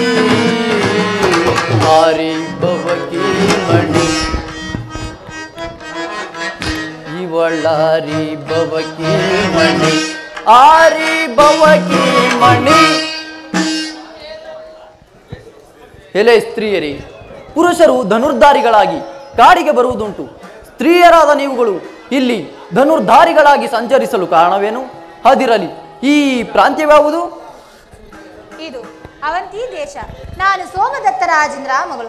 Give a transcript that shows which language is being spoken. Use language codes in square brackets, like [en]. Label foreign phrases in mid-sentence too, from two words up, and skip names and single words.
[kn] ಆರಿ ಭವಕಿ ಮಣಿ ಇವಳಾರಿ ಭವಕಿ ಮಣಿ ಆರಿ ಭವಕಿ ಮಣಿ. ಎಲೆ ಸ್ತ್ರೀಯರೇ, ಪುರುಷರು ಧನುರ್ಧಾರಿಗಳಾಗಿ ಕಾಡಿಗೆ ಬರುವುದುಂಟು. ಸ್ತ್ರೀಯರಾದ ನೀವುಗಳು ಇಲ್ಲಿ ಧನುರ್ಧಾರಿಗಳಾಗಿ ಸಂಚರಿಸಲು ಕಾರಣವೇನು? ಅದಿರಲಿ, ಈ ಪ್ರಾಂತ್ಯವ್ಯಾವುದು? ಇದು ಅವಂತಿ ದೇಶ. ನಾನು ಸೋಮದತ್ತ ರಾಜೇಂದ್ರ ಮಗಳು.